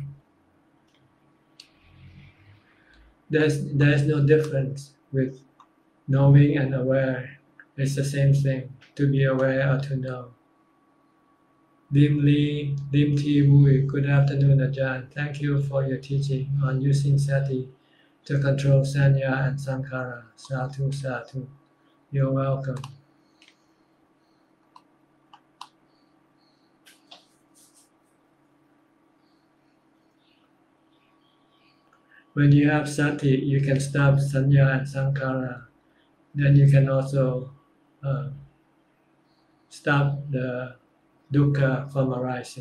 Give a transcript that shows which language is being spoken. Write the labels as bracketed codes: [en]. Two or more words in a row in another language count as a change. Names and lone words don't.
[en] There's no difference with knowing and aware. It's the same thing, to be aware or to know. Lim Thi Wui, good afternoon, Ajahn. Thank you for your teaching on using sati to control sanya and sankhara. [pi] Sadhu, sadhu. [en] You're welcome. When you have sati, you can stop sanya and sankhara. Then you can also stop the dukkha from arising.